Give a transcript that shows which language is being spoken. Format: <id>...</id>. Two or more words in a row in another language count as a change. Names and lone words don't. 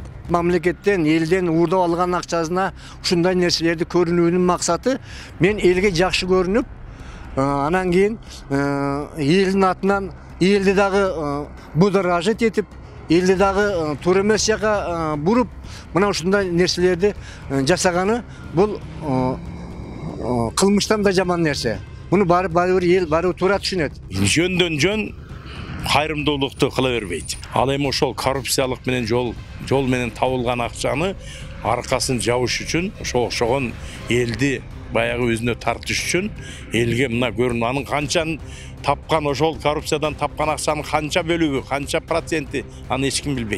<ky>Мамлекеттен, элден уурдап алган акчасына ушундай нерселерди көрүнүүнүн максаты мен элге жакшы көрүнүп, анан кийин элдин атынан элди дагы</ky> <ru>будоражить этип,</ru> <ky>элди дагы туура эмес жака буруп, мына ушундай нерселерди жасаганы бул кылмыштан да жаман нерсе. Буну бары эл бары туура түшүнөт. Жөндөн жөн кайрымдуулукту кыла бербейт. Ал эми ошол коррупциялык менен жол менен табылган акчаны аркасын жабыш үчүн ошогон элди баягы өзүнө тартыш үчүн элге мына көрүн анын канчаны тапкан, ошол коррупциядан тапкан акчанын канча бөлүгү, канча проценти аны эч ким билбейт.</ky>